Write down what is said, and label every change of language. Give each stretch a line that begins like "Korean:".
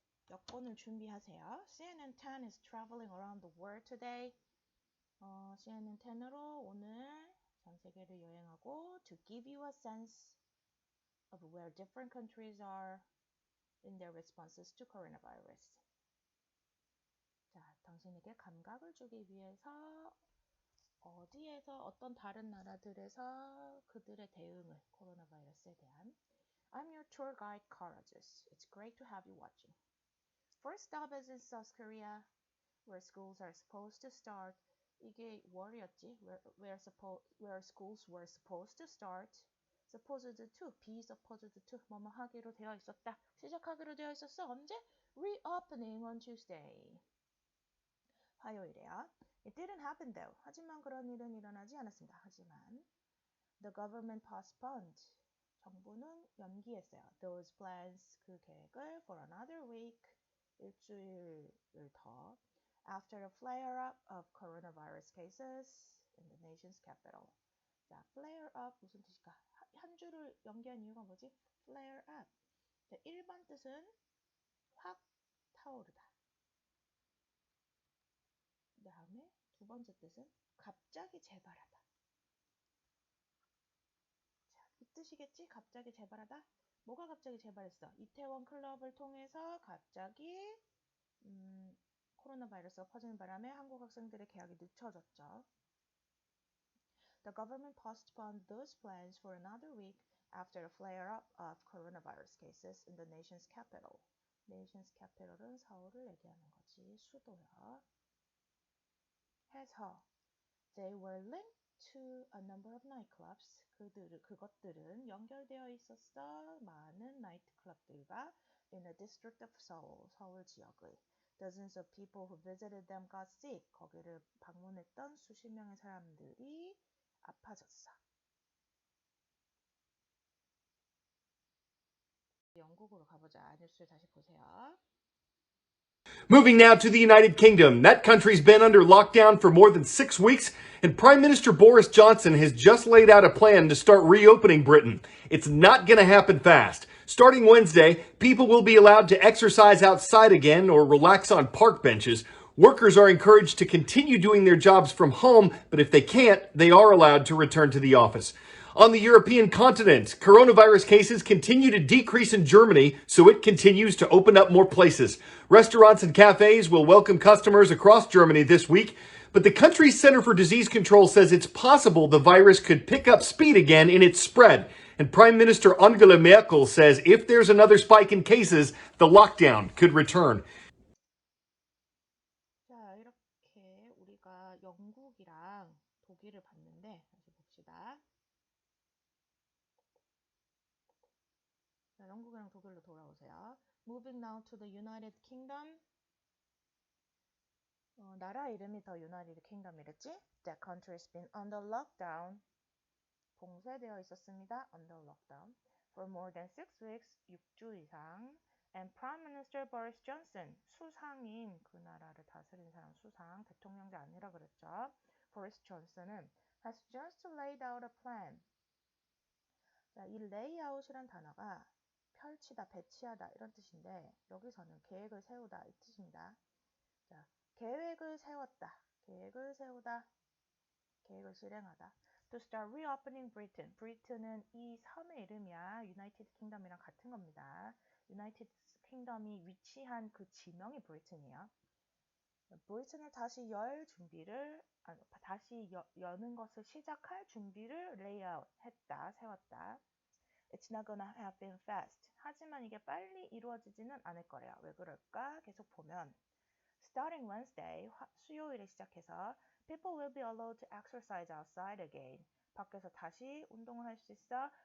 Korean: 여권을 준비하세요.
English: CNN 10 is traveling around the world today.
Korean: CNN 10으로 오늘 전 세계를 여행하고
English: to give you a sense of where different countries are in their responses to coronavirus.
Korean: 자, 당신에게 감각을 주기 위해서 어디에서 어떤 다른 나라들에서 그들의 대응을 코로나 바이러스에 대한
English: I'm your tour guide, Carl Azus. It's great to have you watching. First stop is in South Korea, where schools are supposed to start.
Korean: 이게 월이었지?
English: Where schools were supposed to start. Supposed to, be supposed to,
Korean: 뭐뭐 하기로 되어 있었다. 시작하기로 되어 있었어. 언제?
English: Reopening on Tuesday.
Korean: 화요일에요.
English: It didn't happen though.
Korean: 하지만 그런 일은 일어나지 않았습니다. 하지만
English: the government postponed.
Korean: 정부는 연기했어요.
English: Those plans,
Korean: 그 계획을
English: for another week,
Korean: 일주일을 더
English: after a flare-up of coronavirus cases in the nation's capital.
Korean: 자, flare-up 무슨 뜻일까? 한 줄을 연기한 이유가 뭐지? flare-up. 자, 1번 뜻은 확 타오르다. 그 다음에 두 번째 뜻은 갑자기 재발하다. 자, 이 뜻이겠지? 갑자기 재발하다. 뭐가 갑자기 재발했어? 이태원 클럽을 통해서 갑자기 코로나 바이러스가 퍼지는 바람에 한국 학생들의 개학이 늦춰졌죠.
English: The government postponed those plans for another week after a flare-up of coronavirus cases in the nation's capital.
Korean: Nation's capital은 서울을 얘기하는 거지. 수도요. 해서
English: they were linked to a number of nightclubs.
Korean: 그것들은 연결되어 있었어. 많은 나이트클럽들과
English: in a district of Seoul,
Korean: 서울 지역의
English: dozens of people who visited them got sick.
Korean: 거기를 방문했던 수십 명의 사람들이 아파졌어. 영국으로 가보자. 뉴스 다시 보세요.
English: Moving now to the United Kingdom. That country's been under lockdown for more than 6 weeks, and Prime Minister Boris Johnson has just laid out a plan to start reopening Britain. It's not going to happen fast. Starting Wednesday, people will be allowed to exercise outside again or relax on park benches. Workers are encouraged to continue doing their jobs from home, but if they can't, they are allowed to return to the office. On the European continent, coronavirus cases continue to decrease in Germany, so it continues to open up more places. Restaurants and cafes will welcome customers across Germany this week, but the country's Center for Disease Control says it's possible the virus could pick up speed again in its spread. And Prime Minister Angela Merkel says if there's another spike in cases, the lockdown could return.
Korean: 자, 이렇게 우리가 영국이랑 독일을 봤는데 다시 봅시다. 자, 영국이랑 독일로 돌아오세요.
English: Moving now to the United Kingdom.
Korean: 나라 이름이 더 United Kingdom이랬지?
English: That country has been under lockdown.
Korean: 봉쇄되어 있었습니다.
English: Under lockdown. For more than 6 weeks,
Korean: 6주 이상.
English: And Prime Minister Boris Johnson,
Korean: 수상인, 그 나라를 다스린 사람 수상, 대통령자 아니라 그랬죠.
English: Boris Johnson은 has just laid out a plan.
Korean: 자, 이 layout이란 단어가 펼치다, 배치하다 이런 뜻인데 여기서는 계획을 세우다 이 뜻입니다. 자, 계획을 세웠다, 계획을 세우다, 계획을 실행하다.
English: To start reopening Britain.
Korean: Britain은 이 섬의 이름이야. United Kingdom이랑 같은 겁니다. United Kingdom이 위치한 그 지명이 Britain이에요. 브리튼을 다시 여는 것을 시작할 준비를 레이아웃 했다, 세웠다.
English: It's not gonna happen fast.
Korean: 하지만 이게 빨리 이루어지지는 않을 거래요. 왜 그럴까? 계속 보면
English: Starting Wednesday,
Korean: 수요일에 시작해서
English: people will be allowed to exercise outside again.
Korean: 밖에서 다시 운동을 할 수 있어.